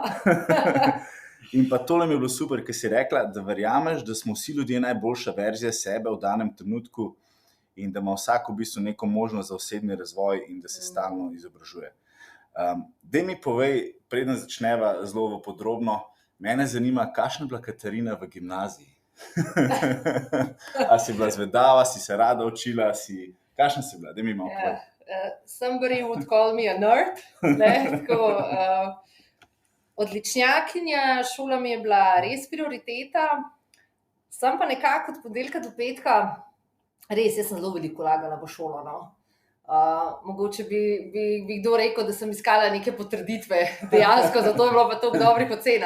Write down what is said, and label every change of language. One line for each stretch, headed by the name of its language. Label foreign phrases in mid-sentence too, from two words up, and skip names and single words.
Slovenian: In pa tole mi je bilo super, ker si rekla, da verjameš, da smo vsi ljudje najboljša verzija sebe v danem trenutku in da ima vsak v bistvu neko možnost za osebni razvoj in da se stalno izobražuje. Daj mi povej, preden začneva zelo podrobno, mene zanima, kakšna je bila Katarina v gimnaziji? A si bila zvedava, si se rada učila, kakšna si bila? Daj mi malo povej.
English: Somebody would call me a nerd.
Slovenian: Odličnjakinja, šola mi je bila res prioriteta. Sem pa nekako od ponedeljka do petka, res, jaz sem zelo veliko vlagala v šolo. Mogoče bi kdo rekel, da sem iskala neke potrditve, dejansko, zato je bilo pa toliko dobrih ocen.